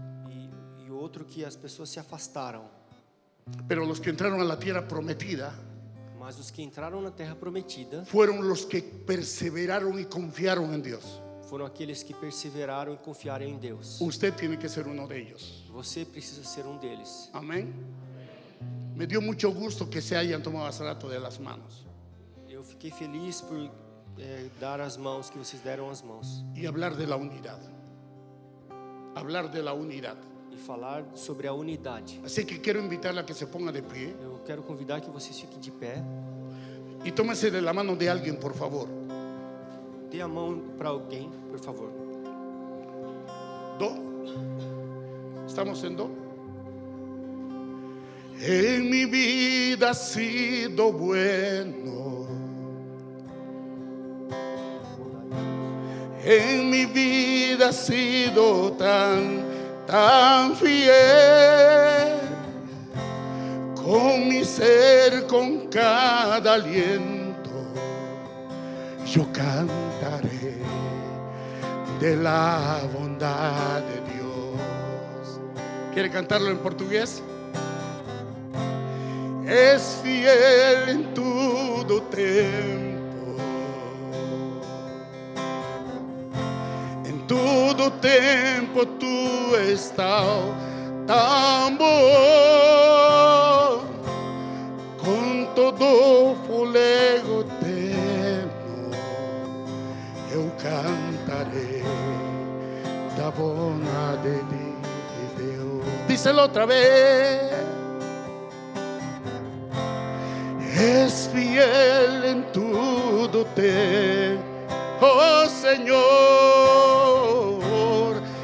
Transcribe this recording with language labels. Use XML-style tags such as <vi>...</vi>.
<pt>e outro que as pessoas se afastaram.</pt> <es>Pero los que entraron a la tierra prometida</es> <pt>Mas os que entraram na terra prometida</pt> <es>fueron los que perseveraron y confiaron en Dios.</es> <pt>foram aqueles que perseveraram e confiaram em Deus.</pt> <es>Usted tiene que ser uno de ellos.</es> <pt>Você precisa ser um deles.</pt> <es>Amén. Me dio mucho gusto que se hayan tomado hace rato de las manos</es> <pt>Eu fiquei feliz por dar as mãos, que vocês deram as mãos.</pt> <es>y hablar de la unidad. Hablar de la unidad.</es> <pt>E falar sobre a unidade.</pt> <es>Así que quiero invitarla a que se ponga de pie</es> <pt>Eu quero convidar que vocês fiquem de pé.</pt> <es>y tómese de la mano de alguien, por favor.</es> <pt>Dê a mão para alguém, por favor.</pt> <es>Do. ¿Estamos en do? En mi vida ha sido bueno. En mi vida ha sido tan fiel. Con mi ser, con cada aliento, yo cantaré de la bondad de Dios. ¿Quiere cantarlo en portugués? Es fiel en todo tiempo. En todo tiempo tú estás tan bom.</es> <pt>Com todo fôlego eterno eu cantarei da bondade de Deus.</pt> <es>Díselo</es> <pt>outra vez.</pt> <es>Es fiel en todo tempo, oh Señor.</es>